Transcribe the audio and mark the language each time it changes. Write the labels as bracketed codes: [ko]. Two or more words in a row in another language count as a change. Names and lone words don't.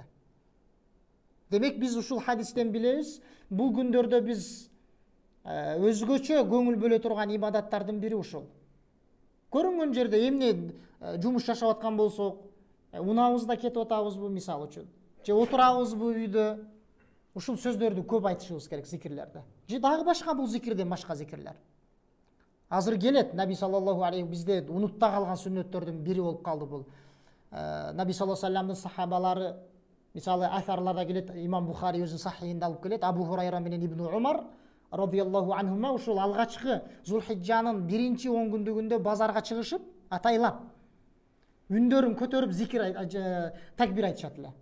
[ky] Демек биз ушул хадистен билебиз, бул күндөрдө биз өзгөчө көңүл бөлө турган ибадаттардын бири ушул. Көрүнгөн жерде эмне жумуш жашап аткан болсок, унабызда кетип атабызбы мисалы үчүн, же отурабызбы үйдө, ушул сөздөрдү көп айтышыбыз керек, зикирлерди. Же дагы башка бул зикирден башка зикирлер. Азыр келет Наби [ar] صلى الله عليه [ky] бизде унутта калган сүннөттөрдүн бири болуп калды бул. Наби [ar] صلى الله عليه وسلم [ky] сахабалары, мисалы асарларда келет, имам Бухари өзүнүн сахихинде алып келет, Абу Хурайра менен Ибн Умар [ar] رضي الله عنهما [ky] ушул алгачкы Зулхиджанын биринчи 10 күндүгүндө базарга чыгышып, атайлап үндөрүн көтөрүп зикир такбир айтышат эле.